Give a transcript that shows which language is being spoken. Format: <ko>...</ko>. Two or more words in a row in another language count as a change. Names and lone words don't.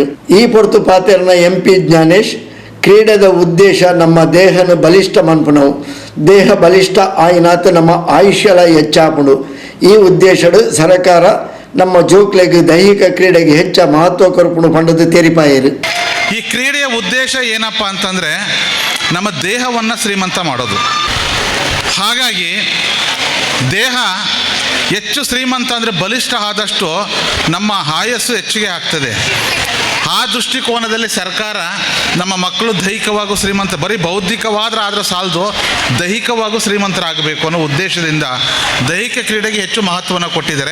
<tcy>ಈ ಪೊರ್ತು ಪಾತೆರ್ನ MP ಜ್ಞಾನೇಶ್ ಕ್ರೀಡೆದ ಉದ್ದೇಶ ನಮ್ಮ ದೇಹನ ಬಲಿಷ್ಠ ಮನ್ಪುಣವು, ದೇಹ ಬಲಿಷ್ಠ ಆಯ್ನಾತ್ ನಮ್ಮ ಆಯುಷ್ಯಲ ಹೆಚ್ಚಾಪುಂಡು. ಈ ಉದ್ದೇಶಡು ಸರ್ಕಾರ ನಮ್ಮ ಜೋಕ್ಲೆಗೆ ದೈಹಿಕ ಕ್ರೀಡೆಗೆ ಹೆಚ್ಚ ಮಹತ್ವ ಕೊರಪುಣು ಪಂಡದು ತೆರಿಪಾಯರು.</tcy> <kn>ಈ ಕ್ರೀಡೆಯ ಉದ್ದೇಶ ಏನಪ್ಪ ಅಂತಂದರೆ ನಮ್ಮ ದೇಹವನ್ನು ಶ್ರೀಮಂತ ಮಾಡೋದು. ಹಾಗಾಗಿ ದೇಹ ಹೆಚ್ಚು ಶ್ರೀಮಂತ ಅಂದರೆ ಬಲಿಷ್ಠ ಆದಷ್ಟು ನಮ್ಮ ಆಯಸ್ಸು ಹೆಚ್ಚಿಗೆ ಆಗ್ತದೆ. ಆ ದೃಷ್ಟಿಕೋನದಲ್ಲಿ ಸರ್ಕಾರ ನಮ್ಮ ಮಕ್ಕಳು ದೈಹಿಕವಾಗೂ ಶ್ರೀಮಂತ, ಬರೀ ಬೌದ್ಧಿಕವಾದ್ರೆ ಆದರೆ ಸಾಲದು, ದೈಹಿಕವಾಗೂ ಶ್ರೀಮಂತರಾಗಬೇಕು ಅನ್ನೋ ಉದ್ದೇಶದಿಂದ ದೈಹಿಕ ಕ್ರೀಡೆಗೆ ಹೆಚ್ಚು ಮಹತ್ವವನ್ನು ಕೊಟ್ಟಿದ್ದಾರೆ.</kn>